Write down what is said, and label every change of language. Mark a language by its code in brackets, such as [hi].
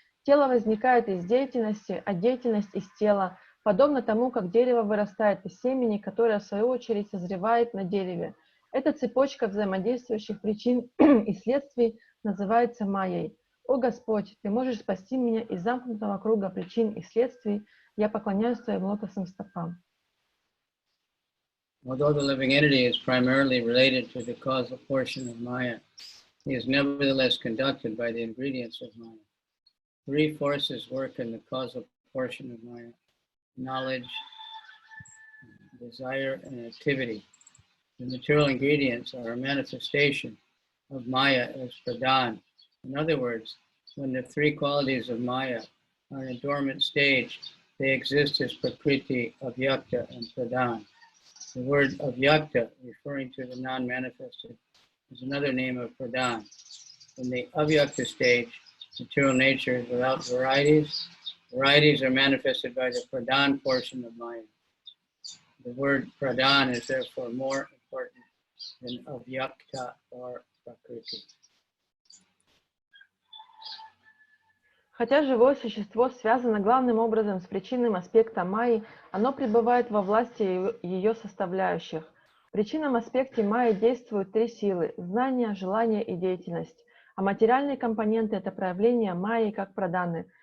[ru] Тело возникает из деятельности, а деятельность из тела, подобно тому, как дерево вырастает из семени, которое, в свою очередь, созревает на дереве. Эта цепочка взаимодействующих причин и следствий называется Майей. О Господь, Ты можешь спасти меня из замкнутого круга причин и следствий. Я поклоняюсь Твоим лотосным стопам. [en] Although the living entity is primarily related to the causal portion of Maya, he is nevertheless conducted by the ingredients of Maya. 3 forces work in the causal portion of Maya: knowledge, desire, and activity. The material ingredients are a manifestation of Maya as pradhan. In other words, when the 3 qualities of Maya are in a dormant stage, they exist as prakriti, avyakta, and pradhan. The word avyakta, referring to the non-manifested, is another name of pradhan. In the avyakta stage, material nature is without varieties. Varieties are manifested by the pradhan portion of Maya. The word pradhan is therefore more important than avyakta or prakriti. [ru] Хотя живое существо связано главным образом с причинным аспектом Майи, оно пребывает во власти ее составляющих. В причинном аспекте Майи действуют 3 силы – знание, желание и деятельность. А материальные компоненты – это проявления Майи как праданы.